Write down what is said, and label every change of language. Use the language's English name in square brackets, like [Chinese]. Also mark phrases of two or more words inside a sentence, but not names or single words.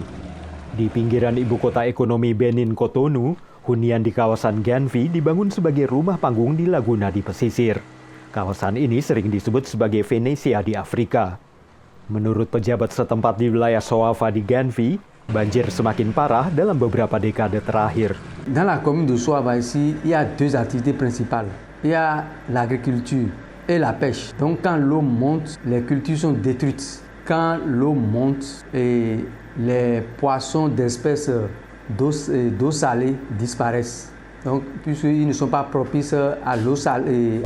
[Indonesian] Di pinggiran ibu kota ekonomi Benin, Cotonou, hunian di kawasan Genfi dibangun sebagai rumah panggung di Laguna di pesisir. Kawasan ini sering disebut sebagai Venesia di Afrika. Menurut pejabat setempat di wilayah Soafa di Genfi, banjir semakin parah dalam beberapa dekade terakhir. [French] Dans la commune de Soafa ici, il y a 2 activités principales. Il y a l'agriculture et la pêche. Donc quand l'eau monte, les cultures sont détruites. Quand l'eau monte, les poissons d'espèces d'eau salée disparaissent. Donc, puisqu'ils ne sont pas propices à l'eau salée.